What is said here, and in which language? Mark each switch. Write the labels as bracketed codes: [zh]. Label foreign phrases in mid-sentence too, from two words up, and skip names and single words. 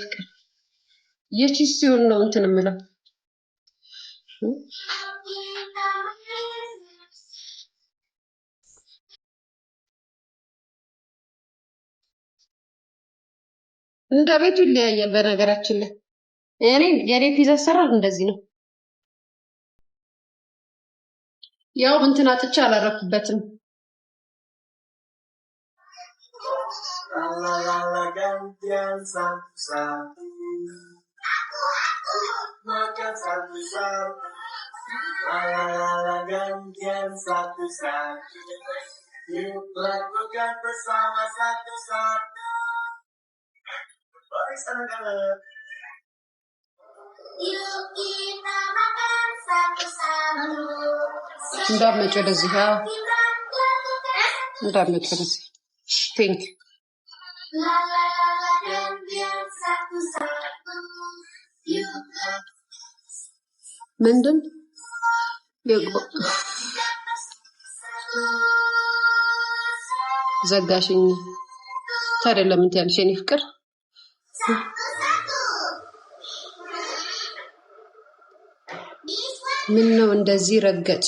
[am] ፍቅር የቺስ ሲሆን ነው እንትን የምለው እንደ ቤቱ ይለያያል። በነገራችን ላይ የኔ ፒዛ አሰራር እንደዚህ ነው። ያው እንትን አጥቼ አላረኩበትም። [id] Gantian satu-satu yuk lakukan bersama satu-satu barisan galak yuk kita makan satu-satu [am] እንዳመጭ ወደዚህ እንዳመጭ ወደዚህ ፒንክ [id] gantian satu-satu yuk [am] ምንድን ዘጋሽኝ ታዲያ ለምን ትያለሽ የኔ ፍቅር? ምን ነው እንደዚህ ረገጥሽ?